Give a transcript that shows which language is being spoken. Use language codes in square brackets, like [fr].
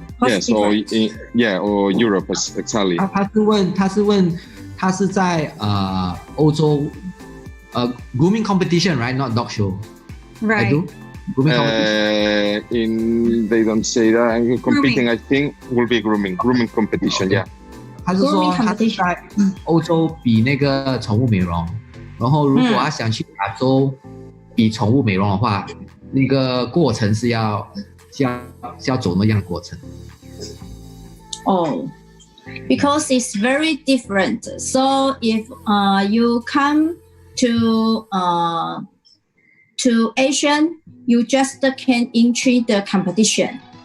[en] Yes, or Europe exactly. [zh] 他是在欧洲 grooming competition, right? [en] Not dog show. Right. I do. Grooming competition. They don't say that. I'm competing. I think will be grooming competition. Yeah. [zh] 他是说他是在欧洲比那个宠物美容，然后如果他想去亚洲比宠物美容的话，那个过程是要走那样的过程。 [en] Oh, because it's very different. So if you come to Asian, you just can enter the competition.